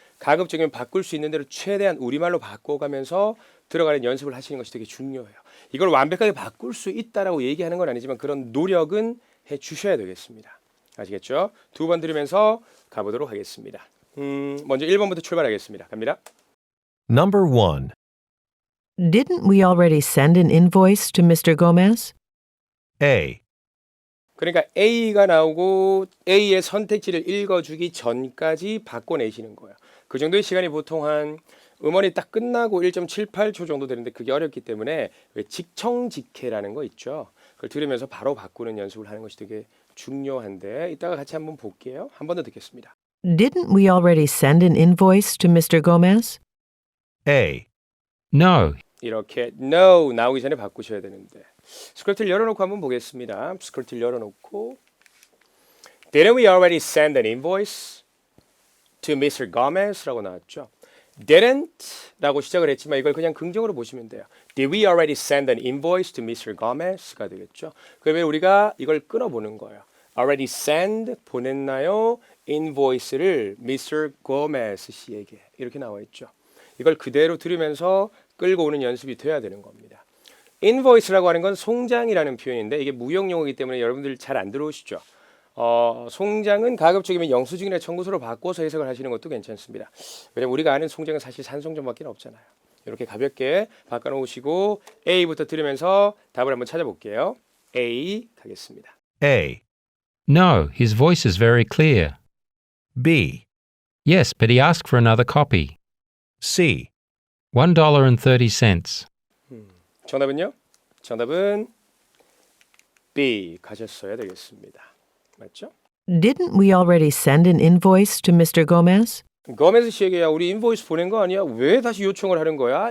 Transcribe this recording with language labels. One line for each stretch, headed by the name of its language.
Korean: 가급적이면 바꿀 수 있는 대로 최대한 우리말로 바꿔가면서 들어가는 연습을 하시는 것이 되게 중요해요. 이걸 완벽하게 바꿀 수 있다라고 얘기하는 건 아니지만 그런 노력은 해 주셔야 되겠습니다. 아시겠죠? 2번 들으면서 가보도록 하겠습니다. 먼저 1번부터 출발하겠습니다. 갑니다.
English: Number 1. Didn't we already send an invoice to Mr. Gomez? A,
Korean: 그러니까 A가 나오고 A의 선택지를 읽어주기 전까지 바꿔내시는 거예요. 그 정도의 시간이 보통 한 음원이 딱 끝나고 1.78초 정도 되는데 그게 어렵기 때문에 왜 직청직해라는 거 있죠. 그걸 들으면서 바로 바꾸는 연습을 하는 것이 되게 중요한데 이따가 같이 한번 볼게요. 한 번 더 듣겠습니다.
English: Didn't we already send an invoice to Mr. Gomez? A, No,
Korean: 이렇게 no 나오기 전에 바꾸셔야 되는데 스크립트를 열어놓고 한번 보겠습니다. 스크립트를 열어놓고
English: Didn't we already send an invoice to Mr.
Korean: Gomez라고 나왔죠. Didn't 라고 시작을 했지만 이걸 그냥 긍정으로 보시면 돼요.
English: Did we already send an invoice to Mr.
Korean: Gomez가 되겠죠. 그러면 우리가 이걸 끊어보는 거예요.
English: Already send
Korean: 보냈나요?
English: invoice를 Mr.
Korean: Gomez 씨에게 이렇게 나와 있죠. 이걸 그대로 들으면서 끌고 오는 연습이 돼야 되는 겁니다. invoice라고 하는 건 송장이라는 표현인데 이게 무역용어이기 때문에 여러분들 잘 안 들어오시죠. 송장은 가급적이면 영수증이나 청구서로 바꿔서 해석을 하시는 것도 괜찮습니다. 왜냐면 우리가 아는 송장은 사실 산송장밖에 없잖아요. 이렇게 가볍게 바꿔놓으시고 A부터 들으면서 답을 한번 찾아볼게요. A 가겠습니다.
English: A, no, his voice is very clear. B, Yes, but he asked for another copy. C. $1.30.
Korean: 정답은요? 정답은 B 가셨어야 되겠습니다. 맞죠?
English: Didn't we already send an invoice to Mr. Gomez?
Korean: 거메스 씨에게 야, 우리 인보이스 보낸 거 아니야? 왜 다시 요청을 하는 거야?